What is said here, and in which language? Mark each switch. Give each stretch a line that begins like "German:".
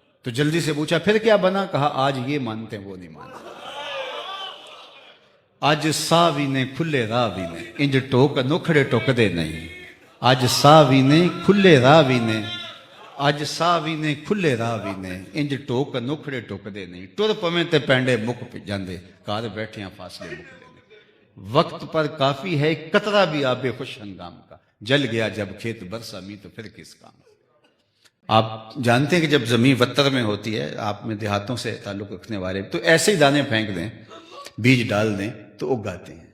Urdu: تو جلدی سے پوچھا پھر کیا بنا؟ کہا آج یہ مانتے ہیں وہ نہیں مانتے.
Punjabi: اج ساوی نے کھلے راہ بھی نے انج ٹوک نوکھڑے ٹوکدے نہیں. اج ساوی نے کھلے راہ بھی نے، اج ساوی نے کھلے راہ بھی نے انج ٹوک نوکھڑے ٹوکدے نہیں. ٹر پویں تے پینڈے مک جاندے، گھر بیٹھیاں فاصلے مکدے نہیں.
Urdu: وقت پر کافی ہے ایک قطرہ بھی آب خوش ہنگام کا، جل گیا جب کھیت برسا می تو پھر کس کام. آپ جانتے ہیں کہ جب زمین وتر میں ہوتی ہے، آپ میں دیہاتوں سے تعلق رکھنے والے تو ایسے ہی دانے پھینک دیں، بیج ڈال دیں تو اگاتے ہیں.